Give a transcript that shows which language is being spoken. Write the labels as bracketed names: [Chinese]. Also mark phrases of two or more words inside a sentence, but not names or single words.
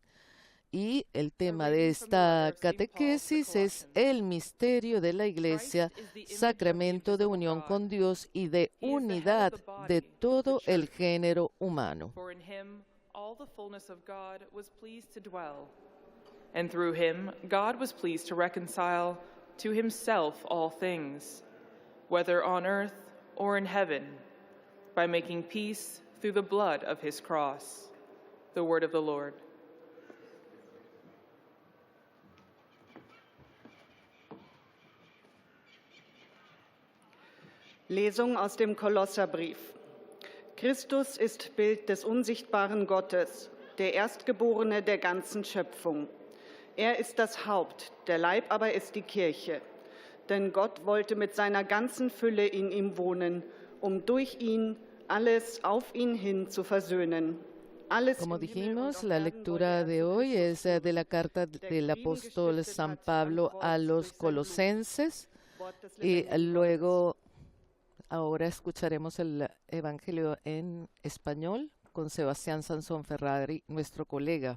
[Spanish] Y el tema de esta catequesis es el misterio de la Iglesia, sacramento de unión con Dios y de unidad de todo el género humano. [English] and through him God was pleased to reconcile to himself all things, whether on earth or in heaven, by making peace through the blood of his cross. The word of the Lord. [German] Lesung aus dem Kolosserbrief. Christus ist Bild des unsichtbaren Gottes, der Erstgeborene der ganzen Schöpfung. Er ist das Haupt, der Leib aber ist die Kirche. Denn Gott wollte mit seiner ganzen Fülle in ihm wohnen, um durch ihn alles auf ihn hin zu versöhnen. [Spanish] Como dijimos, la lectura de hoy es de la carta del apóstol San Pablo a los colosenses y luego ahora escucharemos el Evangelio en español con Sebastián Sansón Ferrari, nuestro colega.